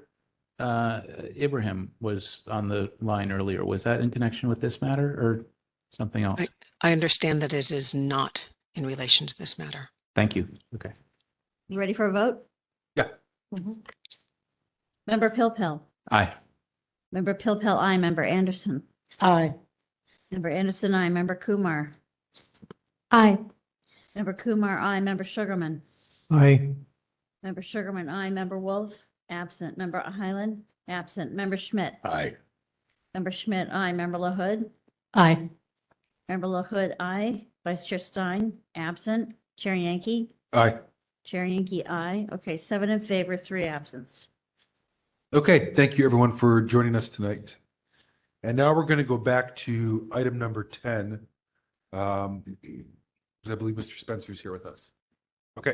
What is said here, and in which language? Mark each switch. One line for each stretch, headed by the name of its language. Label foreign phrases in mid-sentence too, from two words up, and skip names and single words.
English: Ibrahim was on the line earlier. Was that in connection with this matter or something else? I understand that it is not in relation to this matter. Thank you. Okay. You ready for a vote? Yeah. Member Pilpil. Aye. Member Pilpil, aye. Member Anderson. Aye. Member Anderson, aye. Member Kumar. Aye. Member Kumar, aye. Member Sugarman. Aye. Member Sugarman, aye. Member Wolf, absent. Member Highland, absent. Member Schmidt. Aye. Member Schmidt, aye. Member LaHood. Aye. Member LaHood, aye. Vice Chair Stein, absent. Chair Yankee. Aye. Chair Yankee, aye. Okay, 7 in favor, 3 absence. Okay, thank you everyone for joining us tonight. And now we're going to go back to item number 10. I believe Mr. Spencer's here with us. Okay.